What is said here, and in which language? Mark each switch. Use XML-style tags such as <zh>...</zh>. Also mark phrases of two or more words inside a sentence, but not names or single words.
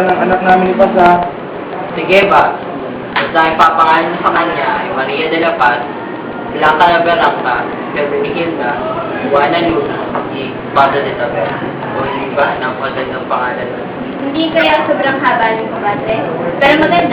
<tl>anak namin ni Pasa. Sige ba? Basta ang papangalan sa kanya ay Maria de la Paz, Blanca la Berrangka, Hermenegilda, Juana Luna, y Padre de Taber. O hindi ba? Nampasal ng pangalan nun. Hindi kaya sobrang haba yung kapadre. Pero maganda.</tl>